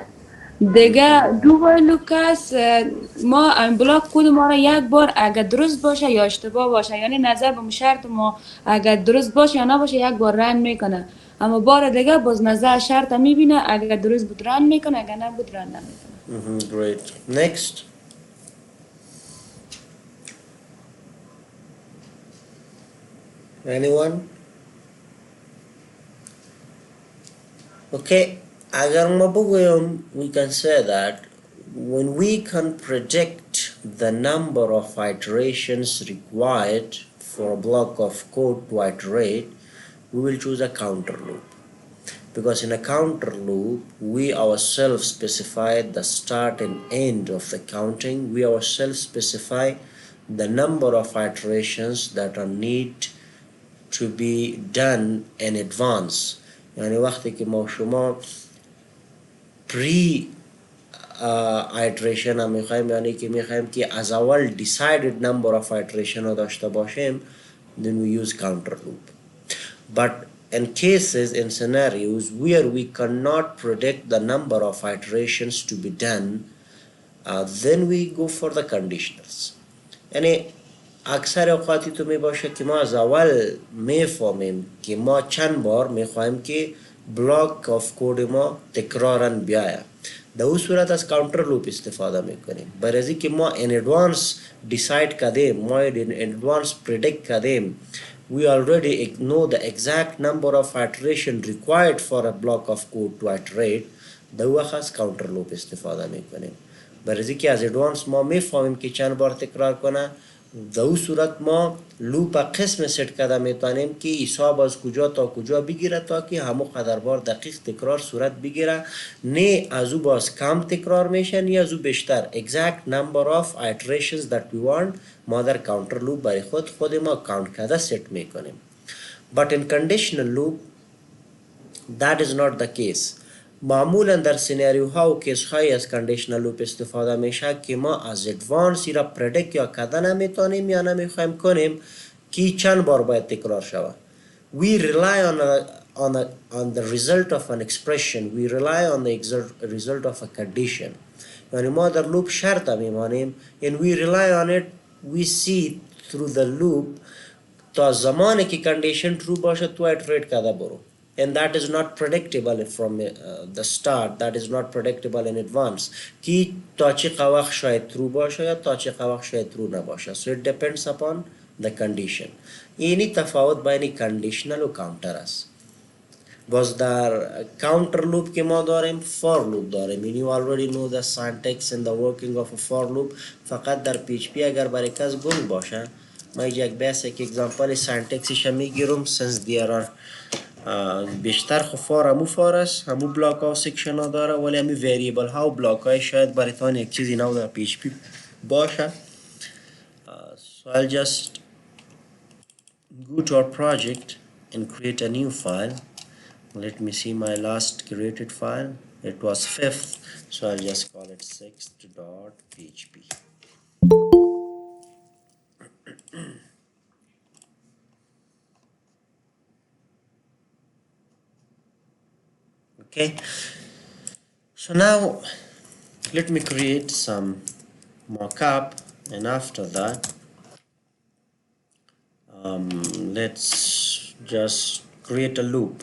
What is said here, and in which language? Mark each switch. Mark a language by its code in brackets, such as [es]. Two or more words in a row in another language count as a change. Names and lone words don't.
[fa] دیگه دو وایلو کس ما این بلاک کد ما را یک بار اگر درست باشه یا اشتباه باشه، یعنی نظر به شرط ما اگر درست باشه یا نباشه یک بار رن میکنه، اما بار دیگه باز نظر شرط میبینه اگر درست بود رن میکنه اگر نبود رن نمیکنه. [en] Great. Next. Anyone? Okay, [fa] اگر مابگوییم, [en] we can say that when we can predict the number of iterations required for a block of code to iterate, we will choose a counter loop. Because in a counter loop, we ourselves specify the start and end of the counting. We ourselves specify the number of iterations that are need to be done in advance. [fa] یعنی وقتی که ما شما پری iteration هم میخوایم، یعنی که میخوایم که از اول [en] decided number of iteration [fa] رو داشته باشیم، [en] then we use counter loop. But in cases, in scenarios where we cannot predict the number of iterations to be done, then we go for the conditionals. [fa] یعنی اکثر اوقاتی تو می باشه که ما از اول میفهمیم که ما چند بار میخوایم که [en] block of code [fa] ما تکرارا بیاید، در اون صورت از [en] counter loop [fa] استفاده میکنیم. برای که ما [en] in advance decide [fa] کردیم، ما [en] in advance predict [fa] کردیم، [en] we already know the exact number of iteration required for a block of code to iterate، [fa] در وقت از کانتر لوپ استفاده میکنیم. برای که از ادوانس ما میفهمیم که چند بار تکرار کنه، در اون صورت ما لوپ قسم سیت کرده میتونیم که حساب از کجا تا کجا بگیره تا که همو قدر بار دقیق تکرار صورت بگیره، نه از او باز کم تکرار میشه نه از او بیشتر. [en] exact number of iterations that we want [fa] ما در [en] counter loop [fa] برای خود ما کاونت کرده سیت میکنیم. [en] but in conditional loop that is not the case. [fa] معمولا در سیناریوها و کیس‌های از [en] conditional loop [fa] استفاده میشه که ما از ادوانس را پردیکت یا کده نمیتونیم یا نمیخوایم کنیم که چند بار باید تکرار شود. [en] We rely on the result of an expression, we rely on the result of a condition. [fa] یعنی ما در لوپ شرط میمانیم [en] and we rely on it, we see through the loop [fa] تا زمانی که [en] condition true [fa] باشه تو iterate کده برو. [en] And that is not predictable from the start, that is not predictable in advance [fa] که تا چه وقت شاید [en] true [fa] باشه یا تا چه وقت شاید [en] true نباشه. So it depends upon the condition. [fa] اینی تفاوت بین conditional و counter است. باز در [en] counter loop [fa] که ما داریم [en] for loop [fa] داریم. [en] You already know the syntax and the working of a for loop. [fa] فقط در PHP اگر برای کس گنگ باشه، ما یک [en] basic example [fa] syntaxش میگیرم [en] since there are [fa] بیشتر خو فار همو فار است، همو بلاک ها و سیکشن ها داره، ولی همی ویریبل ها و بلاک های شاید برایتان یک چیزی نو در PHP باشه. [en] So I'll just go to our project and create a new file. Let me see my last created file. It was fifth, so I'll just call it sixth.php. Okay, so now let me create some mockup, and after that let's just create a loop.